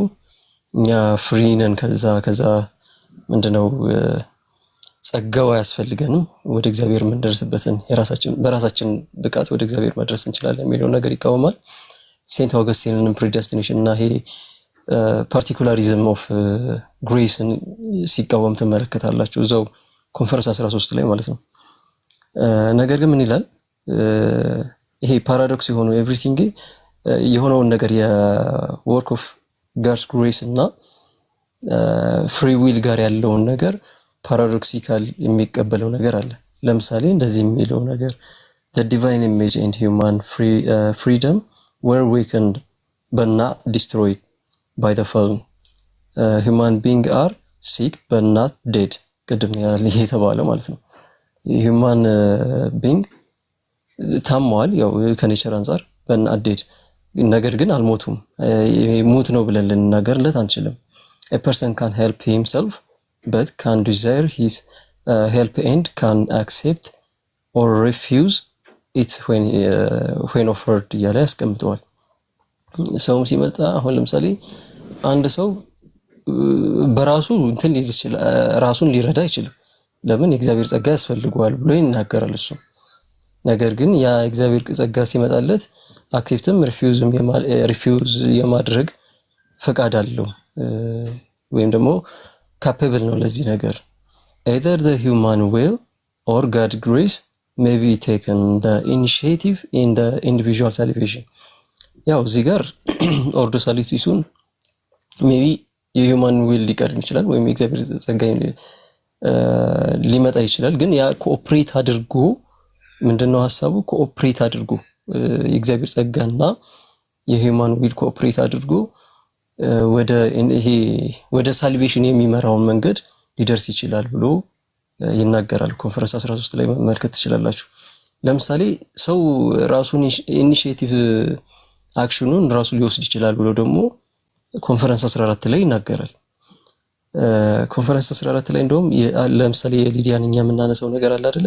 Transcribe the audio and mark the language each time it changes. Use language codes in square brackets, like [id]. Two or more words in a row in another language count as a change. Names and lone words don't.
[am] እኛ ፍሪ ነን። ከዛ ምንድነው ጸጋው አያስፈልገንም፣ ወደ እግዚአብሔር የምንደርስበትን በራሳችን ብቃት ወደ እግዚአብሔር መድረስ እንችላለን የሚለው ነገር ይቃወማል። ሴንት አውገስቲንን ፕሪዴስቲኔሽን እና ይሄ [en] particularism of grace [am] ሲቃወም ትመለከታላችሁ እዛው ኮንፈረንስ 13 ላይ ማለት ነው። ነገር ግን ምን ይላል? ይሄ ፓራዶክስ የሆነው ኤቭሪቲንግ የሆነውን ነገር [en] work of God's grace [am] እና [en] free will [am] ጋር ያለውን ነገር ፓራዶክሲካል የሚቀበለው ነገር አለ። ለምሳሌ እንደዚህ የሚለው ነገር [en] the divine image and human freedom were weakened but not destroyed by the fall. Human beings are sick but not dead. [am] ቅድም የተባለ ማለት ነው። [en] human being [am] ታሟል ያው ከኔቸር አንፃር [en] but not dead [am] ነገር ግን አልሞቱም። ሙት ነው ብለን ልንናገርለት አንችልም። [en] a person can help himself but can desire his help and can accept or refuse it when offered እያለ [am] ያስቀምጠዋል። ሰውም ሲመጣ አሁን ለምሳሌ አንድ ሰው በራሱ እንትን ሊል ይችላል፣ ራሱን ሊረዳ አይችልም። ለምን የእግዚአብሔር ጸጋ ያስፈልገዋል ብሎ ይናገራል እሱ። ነገር ግን ያ እግዚአብሔር ጸጋ ሲመጣለት [en] accept refuse [am] የማድረግ ፈቃድ አለው ወይም ደግሞ ካፓብል ነው ለዚህ ነገር። [en] either the human will or God's grace may be taken the initiative in the individual salvation. [am] ያው እዚህ ጋር [la] ordo salutis [en] maybe human will [am] ሊቀድም ይችላል ወይም የእግዚአብሔር ጸጋ ሊመጣ ይችላል። ግን ያ ኮኦፕሬት አድርጎ ምንድነው ሐሳቡ? ኮኦፕሬት አድርጎ የእግዚአብሔር ጸጋና [en] human will [am] ኮኦፕሬት አድርጎ ወደ ሳልቬሽን የሚመራውን መንገድ ሊደርስ ይችላል ብሎ ይናገራል። ኮንፈረንስ 13 ላይ መመልከት ትችላላችሁ። ለምሳሌ ሰው ራሱን [en] initiative action [am] ራሱ ሊወስድ ይችላል ብሎ ደግሞ ኮንፈረንስ 14 ላይ ይናገራል። ኮንፈረንስ 14 ላይ እንደውም ለምሳሌ የሊዲያን እኛ የምናነሳው ነገር አለ አይደለ?